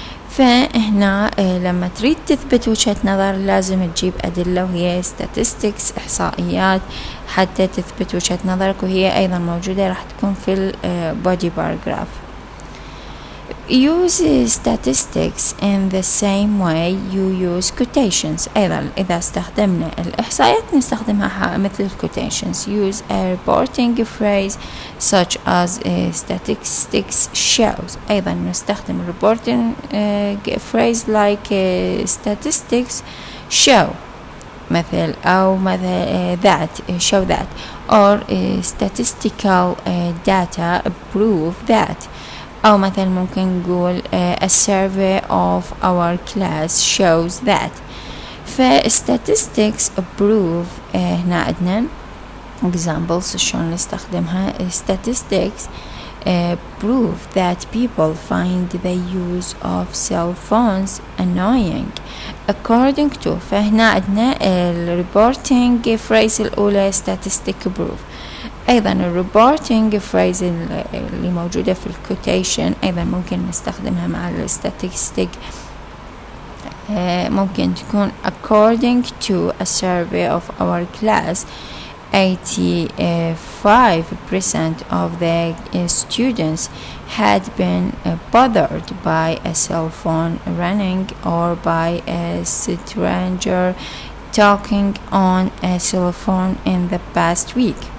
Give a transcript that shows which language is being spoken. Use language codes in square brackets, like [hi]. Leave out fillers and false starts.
[ar] فهنا لما تريد تثبت وجهة نظر لازم تجيب أدلة وهي statistics إحصائيات حتى تثبت وجهة نظرك وهي أيضا موجودة راح تكون في [en] body paragraph. Use statistics in the same way you use quotations. [ar] أيضا إذا استخدمنا الإحصائيات نستخدمها مثل quotations. [en] Use a reporting phrase such as statistics shows. [ar] أيضا نستخدم [en] reporting phrase like statistics show [ar] مثل أو مثل [en] that show that or statistical data prove that [ar] أو مثلا ممكن نقول [en] a survey of our class shows that. statistics prove [ar] هنا عندنا examples شلون نستخدمها. [en] statistics prove that people find the use of cell phones annoying according to. [ar] فهنا عندنا [en] reporting phrase [ar] الأولى [en] statistic prove. [ar] أيضا الريبورتينج phrase اللي موجودة في الكوتيشن أيضا ممكن نستخدمها مع الستاتستيك. ممكن تكون [en] according to a survey of our class 85% of the students had been bothered by a cell phone running or by a stranger talking on a cell phone in the past week.